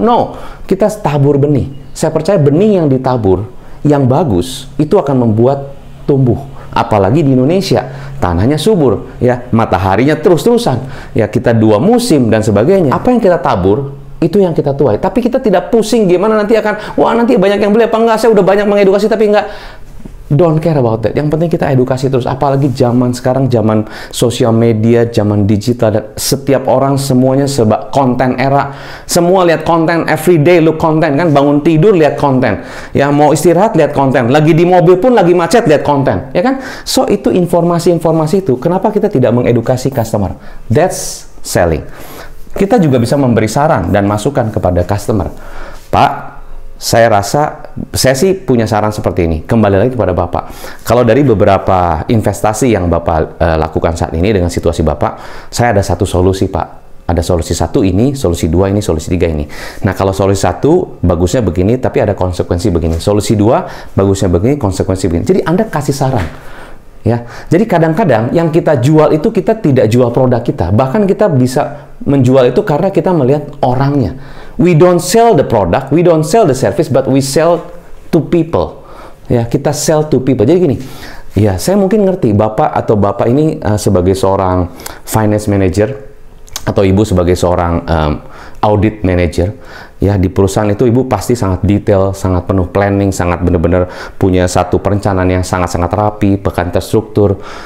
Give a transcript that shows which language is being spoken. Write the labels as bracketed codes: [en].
[id] No, kita tabur benih. Saya percaya benih yang ditabur, yang bagus, itu akan membuat tumbuh. Apalagi di Indonesia, tanahnya subur, ya, mataharinya terus-terusan, ya, kita 2 musim dan sebagainya. Apa yang kita tabur, itu yang kita tuai. Tapi kita tidak pusing gimana nanti akan, wah nanti banyak yang beli apa enggak, saya udah banyak mengedukasi tapi enggak. [en] Don't care about that. [id] Yang penting kita edukasi terus. Apalagi zaman sekarang, zaman sosial media, zaman digital, dan setiap orang semuanya konten era. Semua lihat konten, [en] everyday look [id] konten kan. Bangun tidur lihat konten. Ya, mau istirahat lihat konten. Lagi di mobil pun lagi macet lihat konten. Ya kan? So itu informasi-informasi itu. Kenapa kita tidak mengedukasi customer? [en] That's selling. [id] Kita juga bisa memberi saran dan masukan kepada customer. Pak, saya rasa, saya sih punya saran seperti ini. Kembali lagi kepada Bapak. Kalau dari beberapa investasi yang Bapak lakukan saat ini dengan situasi Bapak, saya ada satu solusi, Pak. Ada solusi 1 ini, solusi 2 ini, solusi 3 ini. Nah, kalau solusi 1 bagusnya begini, tapi ada konsekuensi begini. Solusi 2 bagusnya begini, konsekuensi begini. Jadi Anda kasih saran. Ya, jadi kadang-kadang yang kita jual itu kita tidak jual produk kita. Bahkan kita bisa menjual itu karena kita melihat orangnya. [en] We don't sell the product, we don't sell the service, but we sell to people. [id] Ya, kita [en] sell to people. [id] Jadi gini, ya saya mungkin ngerti Bapak atau Bapak ini sebagai seorang finance manager atau Ibu sebagai seorang audit manager. Ya, di perusahaan itu Ibu pasti sangat detail, sangat penuh planning, sangat benar-benar punya satu perencanaan yang sangat-sangat rapi, bahkan terstruktur.